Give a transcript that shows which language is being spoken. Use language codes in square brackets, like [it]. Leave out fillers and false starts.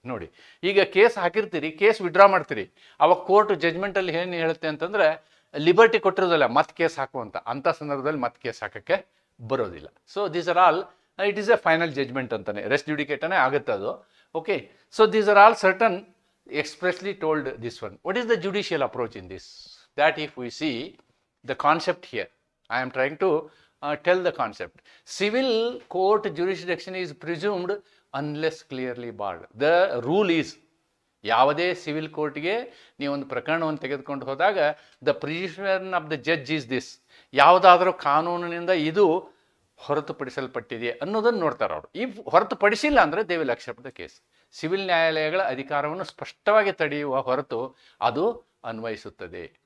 [kn] ನೋಡಿ, ಈಗ case ಹಾಕಿರ್ತೀರಿ, case withdraw ಮಾಡ್ತೀರಿ, ಅವಾಗ ಕೋರ್ಟ್ ಜಜ್ಮೆಂಟಲ್ಲಿ ಏನು ಹೇಳುತ್ತೆ ಅಂತಂದರೆ ಲಿಬರ್ಟಿ ಕೊಟ್ಟಿರೋದಿಲ್ಲ, ಮತ್ತೆ ಕೇಸ್ ಹಾಕುವಂತ. ಅಂಥ ಸಂದರ್ಭದಲ್ಲಿ ಮತ್ತೆ ಕೇಸ್ ಹಾಕೋಕ್ಕೆ ಬರೋದಿಲ್ಲ. [en] so these are all, it is a final judgement [kn] ಅಂತಾನೆ, ರೆಸ್ಟ್ ಜ್ಯುಡಿಕೇಟನೇ ಆಗುತ್ತೆ ಅದು. [en] Okay, so these are all certain expressly told this one. What is the judicial approach in this? That if we see the concept here, I am trying to tell the concept. Civil court jurisdiction is presumed unless clearly barred. The rule is, [kn] ಯಾವುದೇ civil ಕೋರ್ಟ್ಗೆ ನೀವೊಂದು ಪ್ರಕರಣವನ್ನು ತೆಗೆದುಕೊಂಡು ಹೋದಾಗ [en] the precision of the judge is this, [kn] ಯಾವುದಾದ್ರೂ ಕಾನೂನಿನಿಂದ ಇದು ಹೊರತುಪಡಿಸಲ್ಪಟ್ಟಿದೆ ಅನ್ನೋದನ್ನು ನೋಡ್ತಾರೆ ಅವರು. ಈ ಹೊರತುಪಡಿಸಿಲ್ಲ ಅಂದರೆ [en] They will accept the case. [kn] Civil ನ್ಯಾಯಾಲಯಗಳ ಅಧಿಕಾರವನ್ನು ಸ್ಪಷ್ಟವಾಗಿ ತಡೆಯುವ ಹೊರತು ಅದು ಅನ್ವಯಿಸುತ್ತದೆ.